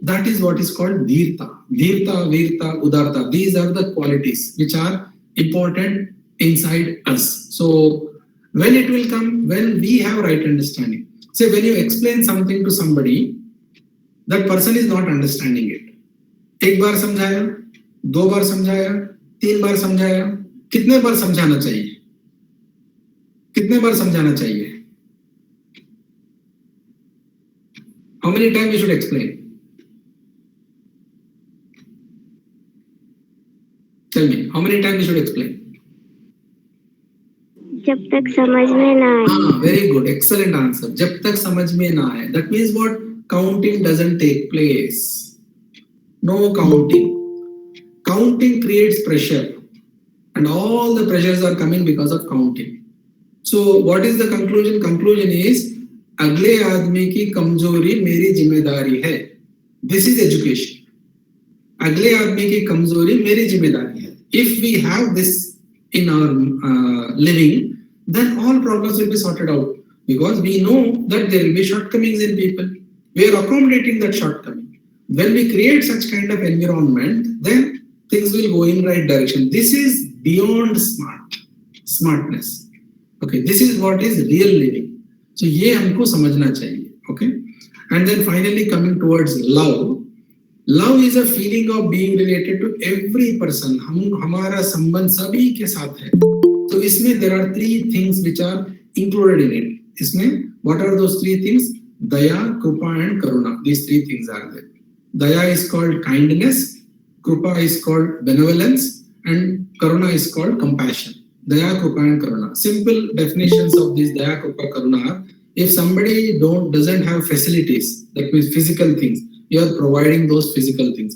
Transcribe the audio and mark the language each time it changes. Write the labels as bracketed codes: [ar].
[en] That is what is called dhirta. Dhirta, virta, udarta. These are the qualities which are important inside us. So when it will come, when we have right understanding. Say when you explain something to somebody, that person is not understanding it. [hi] एक बार समझाया, दो बार समझाया, तीन बार समझाया, कितने बार समझाना चाहिए? कितने बार समझाना चाहिए? [en] How many times you should explain? Tell me, how many times you should explain? [hi] जब तक समझ में ना आए. [en] Very good, excellent answer. [hi] जब तक समझ में ना आए. [en] That means what? Counting doesn't take place. No counting. Counting creates pressure, and all the pressures are coming because of counting. So what is the conclusion? Conclusion is [hi] अगले आदमी की कमजोरी मेरी जिम्मेदारी है. [en] This is education. [hi] अगले आदमी की कमजोरी मेरी जिम्मेदारी है. [en] If we have this in our living, then all problems will be sorted out, because we know that there will be shortcomings in people. We are accommodating that shortcoming. When we create such kind of environment, then things will go in right direction. This is beyond smartness. Okay, this is what is real living. [hi] So ये हमको समझना चाहिए. [en] Okay, and then finally coming towards love. Love is a feeling of being related to every person. [hi] हमारा संबंध सभी के साथ है. [en] So इसमें there are three things which are included in it. इसमें what are those three things? Daya, Krupa and Karuna. These three things are there. Daya is called kindness, Krupa is called benevolence, and Karuna is called compassion. Daya, Krupa and Karuna. Simple definitions of these Daya, Krupa, Karuna are: if somebody doesn't have facilities, that means physical things, you are providing those physical things.